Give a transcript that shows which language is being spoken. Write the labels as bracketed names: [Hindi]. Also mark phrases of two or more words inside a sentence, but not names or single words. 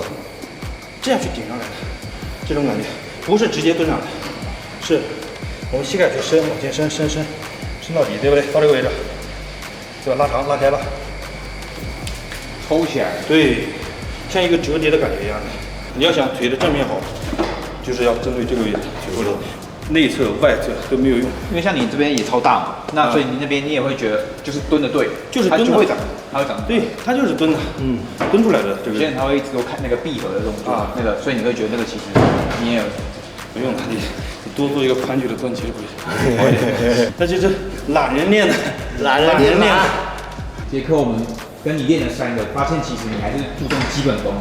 [Chinese] 這樣去頂上來的，這種感覺不是直接蹲上來，是我們膝蓋去伸，往前伸到底，對不對？到這個位置，對吧？拉長，拉開了，抽起來，對，像一個折疊的感覺一樣的。你要想腿的正面好，就是要針對這個位置去做，內側、外側都沒有用。因為像你這邊也超大嘛，那所以你那邊你也會覺得就是蹲的對，就是蹲的，它會長，對，它就是蹲的，蹲出來的這個。現在他會一直都看那個閉合的動作，那個，所以你會覺得那個其實你也不用，你多做一個寬距的蹲，其實不好一點。那就是懶人練的，懶人練的。傑克，我們跟你練了3個，發現其實你還是注重基本功。